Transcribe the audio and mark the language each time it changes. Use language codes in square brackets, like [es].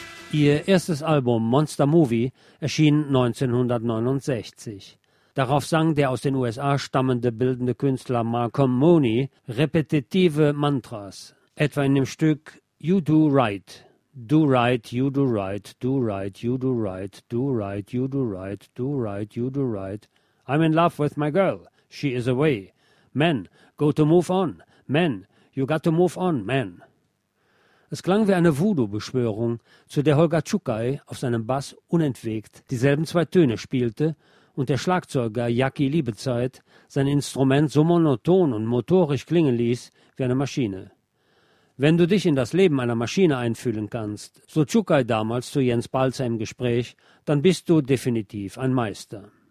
[de] Ihr erstes Album Monster Movie erschien 1969. Darauf sang der aus den USA stammende bildende Künstler Malcolm Mooney repetitive Mantras, etwa in dem Stück You Do Right. [en] Do right, you do right, do right, you do right, do right, you do right, do right, you do right. I'm in love with my girl, she is away. Men, go to move on, men, you got to move on, men. [de] Es klang wie eine Voodoo-Beschwörung, zu der Holger Tschukai auf seinem Bass unentwegt dieselben zwei Töne spielte und der Schlagzeuger Jacky Liebezeit sein Instrument so monoton und motorisch klingen ließ wie eine Maschine. Wenn du dich in das Leben einer Maschine einfühlen kannst, so Tschukai damals zu Jens Balzer im Gespräch, dann bist du definitiv ein Meister.